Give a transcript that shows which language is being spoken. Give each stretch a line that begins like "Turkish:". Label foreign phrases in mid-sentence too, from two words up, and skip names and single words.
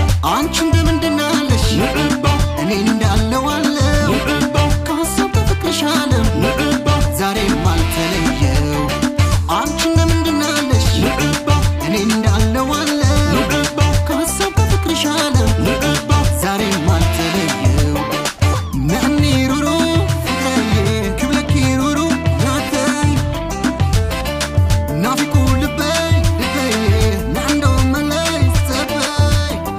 Amharic: አንቺ እንደምንድን አለሽ? እኔ እንዳለው አለው። ከሀሳብ ከፍቅርሽ ዓለም ዛሬም አልተለየው። አንቺ እንደምንድን አለሽ? እኔ እንዳለው አለው። ከሀሳብ ከፍቅርሽ ዓለም ዛሬም አልተለየው።
Tigrinya: ነኒ ሩሩ ፍቅረዬ ክብለኪ ሩሩ ናተይ ናፊቁ ልበይ ልበይ ናንዶ መለይ ጸበይ።